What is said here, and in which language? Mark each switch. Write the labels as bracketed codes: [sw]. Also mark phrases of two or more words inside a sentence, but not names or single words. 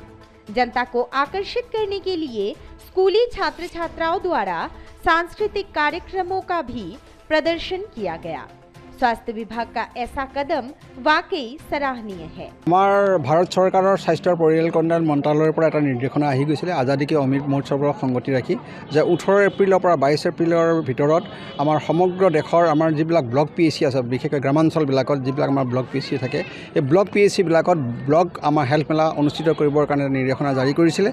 [hi] जनता को आकर्षित करने के लिए स्कूली छात्र छात्राओं द्वारा सांस्कृतिक कार्यक्रमों का भी प्रदर्शन किया गया। स्वास्थ्य विभाग का ऐसा कदम वाकई सराहनीय है। भारत सरकार स्वास्थ्य और परियाल कल्याण मंत्रालयर पर [as] এটা নিৰ্দেশনা আহি গৈছিল আজাদী কি অমৃত মহোৎসৱৰ সংগতি ৰাখি যে 18 এপ্ৰিলৰ পৰা 22 এপ্ৰিলৰ ভিতৰত আমাৰ সমগ্ৰ দেশৰ আমাৰ যিবিলাক [en] block PHC [as] আছে, বিশেষকৈ গ্ৰামাঞ্চলবিলাকত যিবিলাক আমাৰ [en] block PHC [as] থাকে, এই [en] block PHC [as] বিলাকত ব্লক আমাৰ হেল্থ মেলা অনুষ্ঠিত কৰিবৰ কাৰণে নিৰ্দেশনা জাৰি কৰিছিলে।